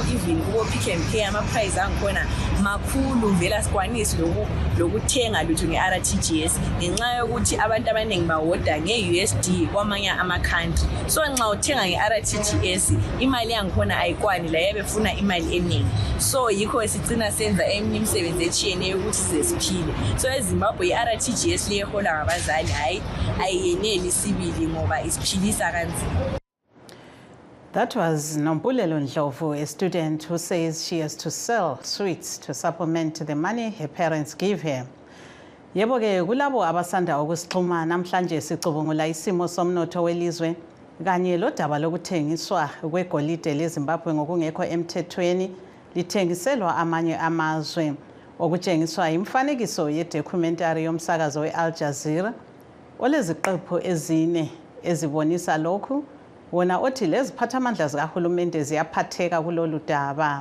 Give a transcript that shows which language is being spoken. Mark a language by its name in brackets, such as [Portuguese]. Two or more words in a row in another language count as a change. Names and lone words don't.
[North Ndebele] even kubo Pick and Pay ama-price angikhona makhulu vele asikwanisi lokuthenga lutho nge-RTGS ngenxa yokuthi abantu abaningi bawoda nge-USD kwamanye ama-country so nxa uthenga nge-RTGS imali yangikhona ayikwani la yabefuna imali eningi so yikho esicina senza eminye imisebenzi etshiyeneyo ukuthi sesiphile so eZimbabwe i-RTGS leyehola ngabazali hayi ayiyeneli sibili ngoba isiphilisa kanzima. [English] That was Nombulelo Ndlovu, a student who says she has to sell sweets to supplement the money her parents give her. [North Ndebele] Yebo ke kulabo abasanda ukusixhuma namhlanje sicubungula isimo somnotho welizwe kanye lodaba lokuthengiswa kwegolide leZimbabwe ngokungekho emthethweni lithengiselwa amanye amazwe okutshengiswa imfanekiso yedocumentary yomsakazo we-Al Jazeera oleziqephu ezine ezibonisa lokhu wona othi leziphathamandla zikahulumende ziyaphatheka kulolu daba.